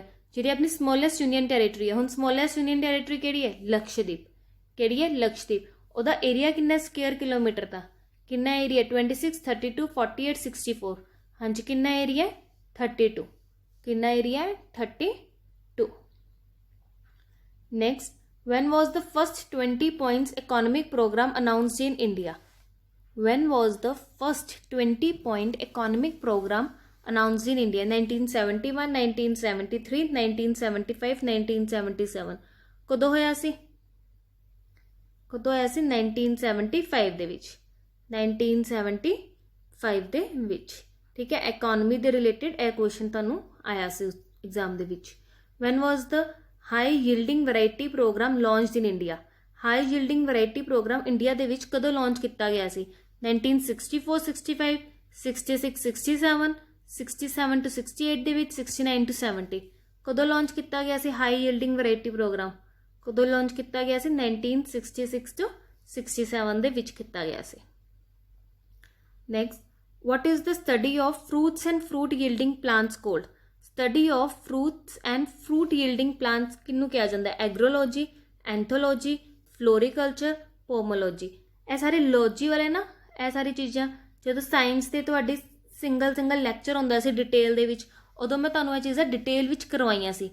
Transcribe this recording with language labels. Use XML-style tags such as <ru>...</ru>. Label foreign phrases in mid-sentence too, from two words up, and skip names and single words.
<pa>ਜਿਹੜੀ ਆਪਣੀ</pa> <en>smallest union territory</en> <pa>ਹੈ, ਹੁਣ</pa> <en>smallest union territory</en> <pa>ਕਿਹੜੀ ਹੈ? ਲਕਸ਼ਦੀਪ। ਕਿਹੜੀ ਹੈ? ਲਕਸ਼ਦੀਪ। ਉਹਦਾ ਏਰੀਆ ਕਿੰਨਾ</pa> <en>square kilometer</en> <pa>ਦਾ? ਕਿੰਨਾ ਏਰੀਆ? 26, 32, 48, 64। ਹਾਂਜੀ, ਕਿੰਨਾ ਏਰੀਆ? 32। ਕਿੰਨਾ ਏਰੀਆ ਹੈ? 32। ਨੈਕਸਟ,</pa> <en>when was the first 20 points economic program announced in India? When was the first 20 point economic program announced in India? 1971, 1973, 1975, 1977।</en> <pa>ਕਦੋਂ ਹੋਇਆ ਸੀ? ਕਦੋਂ ਹੋਇਆ ਸੀ? 1975 ਦੇ ਵਿੱਚ। 1975 ਦੇ ਵਿੱਚ, ਠੀਕ ਹੈ। ਇਕਨੋਮੀ ਦੇ ਰਿਲੇਟਡ ਇਹ ਕੁਐਸਚਨ ਤੁਹਾਨੂੰ ਆਇਆ ਸੀ ਐਗਜ਼ਾਮ ਦੇ ਵਿੱਚ।</pa> <en>when was the high yielding variety program launched in India? high yielding variety program</en> <pa>ਇੰਡੀਆ ਦੇ ਵਿੱਚ ਕਦੋਂ ਲਾਂਚ ਕੀਤਾ ਗਿਆ ਸੀ? 1964-65, 66-67, 67 to 68 ਦੇ ਵਿੱਚ, 69 to 70। ਕਦੋਂ ਲਾਂਚ ਕੀਤਾ ਗਿਆ ਸੀ</pa> <en>high yielding variety program?</en> <pa>ਕਦੋਂ ਲਾਂਚ ਕੀਤਾ ਗਿਆ ਸੀ? 1966 to 67 ਦੇ ਵਿੱਚ ਕੀਤਾ ਗਿਆ ਸੀ। ਨੈਕਸਟ,</pa> <en>what is the study of fruits and fruit yielding plants called? study of fruits and fruit yielding plants</en> <pa>ਕਿਹਨੂੰ ਕਿਹਾ ਜਾਂਦਾ?</pa> <en>agrology, anthology, floriculture, pomology.</en> <pa>ਇਹ ਸਾਰੇ ਲੋਜੀ ਵਾਲੇ ਨਾ, ਇਹ ਸਾਰੀ ਚੀਜ਼ਾਂ ਜਦੋਂ ਸਾਇੰਸ ਦੇ ਤੁਹਾਡੀ</pa> <en>single lecture</en> <pa>ਹੁੰਦਾ ਸੀ ਡਿਟੇਲ ਦੇ ਵਿੱਚ, ਉਦੋਂ ਮੈਂ ਤੁਹਾਨੂੰ ਇਹ ਚੀਜ਼ਾਂ ਡਿਟੇਲ ਵਿੱਚ ਕਰਵਾਈਆਂ ਸੀ।</pa>